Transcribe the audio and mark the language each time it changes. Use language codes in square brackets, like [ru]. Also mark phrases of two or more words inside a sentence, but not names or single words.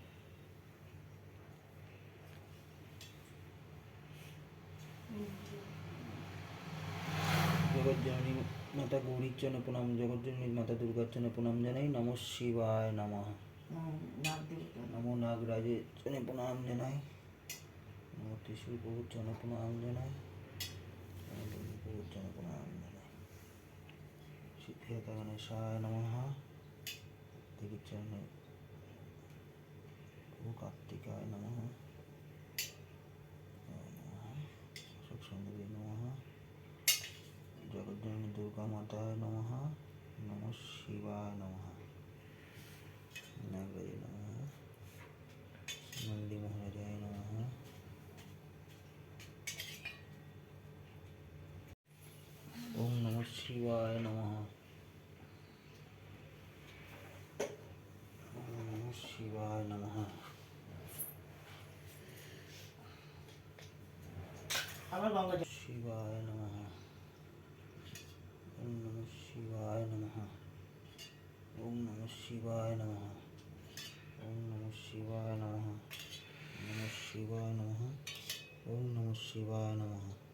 [bn] জগজ্জননী মাতা গৌরীর চরণে প্রণাম, জগজ্জননী মাতা দুর্গার চরণে প্রণাম জানাই। [sa] নমঃ শিবায় নমঃ। [bn] নাগ দেবতা। নমো নাগরাজের চরণে প্রণাম জানাই। নমো ত্রিশূল প্রভুর চরণে প্রণাম জানাই। প্রভুর চরণে প্রণাম জানাই। [sa] अभिखेत गणेशाय नमः दिग्चरण कार्तिकाय नमः सुंदरी नमः जगज्जननी दुर्गा माताय नमः नमः शिवाय नमः नागरी नमः नंदी महाराजाय नमः ओम नमः शिवाय नमः ओम नमः शिवाय नमः [bn] আবার গঙ্গা জল। [sa] शिवाय नमः ओम नमः शिवाय नमः ओम नमः शिवाय नमः ओम नमः शिवाय नमः नमः शिवाय नमः ओम नमः शिवाय नमः